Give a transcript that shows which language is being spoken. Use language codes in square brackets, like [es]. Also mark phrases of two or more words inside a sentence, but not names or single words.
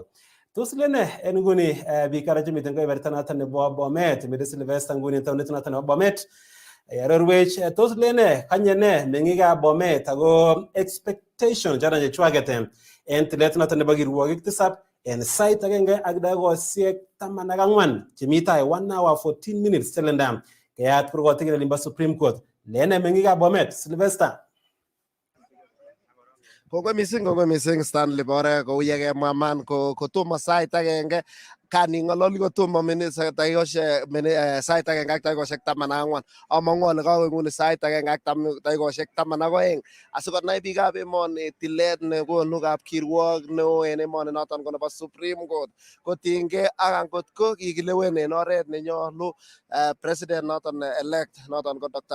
[kln] Tos lene en nguni biik ara chemiten kebeberta noton nebo Bomet, mide Sylvester nguni taonit noton nebo Bomet. Rorwech tos lene kanye ne meng'ikab Bomet ako expectation chana chechwaket en tilet noton nebo kirwokik tisab en sait agenge ak dakikosiek 14 chemi tai [en] 1 hour 14 minutes [kln] chelendam keyat kurgotik en olimbo Supreme Court. Lene meng'ikab Bomet, Sylvester. Kongoi missing Stanley Bore kou yekemwa man kotomo sait agenge kaning'ololi kotomo sait agenge ak dakikosiek 14 among'u ale kakoik nguni sait agenge ak dakikosiek 12 asikonai biikab emoni tilet nekonu kapkirwok neo en emoni noton ko nebo Supreme Court kotinygei ak angot ko kikilewen en oret nenyolu president noton elect noton ko Dr.